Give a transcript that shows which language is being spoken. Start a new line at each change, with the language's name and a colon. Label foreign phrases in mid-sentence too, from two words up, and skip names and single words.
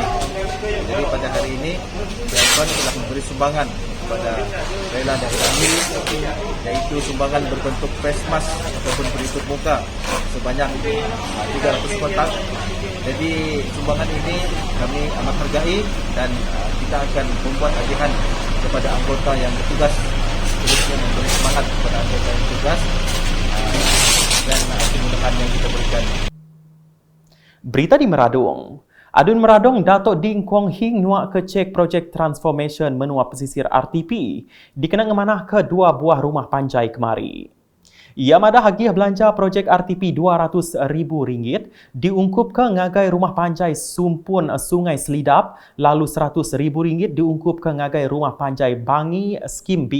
Malay: Jadi pada hari ini Tuan telah memberi sumbangan kepada rela dari kami, iaitu sumbangan berbentuk
English: face mask
Malay: ataupun pelitup muka sebanyak 300 kotak. Jadi sumbangan ini kami amat hargai dan kita akan membuat agihan kepada anggota yang bertugas, terusnya memberi semangat kepada anggota yang bertugas dan kemudahan yang kita berikan.
Iban: Berita di Meradung. Adun Meradung Datuk Ding Kwong Hing nyuak ke cek projek transformation menua pesisir RTP dikenang ngemanah ke 2 buah rumah panjai kemari. Ia madah hagih belanja projek RTP RM200,000 diungkup ke ngagai rumah panjai Sumpun Sungai Selidap, lalu RM100,000 diungkup ke ngagai rumah panjai Bangi Skim B.